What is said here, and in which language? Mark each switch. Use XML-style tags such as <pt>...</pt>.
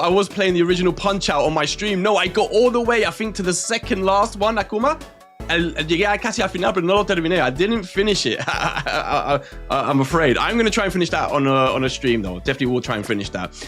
<en>I was playing the original Punch-Out on my stream. No, I got all the way, I think, to the second last one, Akuma.</en> <es>Llegué casi al final, pero no lo terminé.</es> <en>I didn't finish it. I'm afraid. I'm going to try and finish that on a stream, though. Definitely will try and finish that.</en>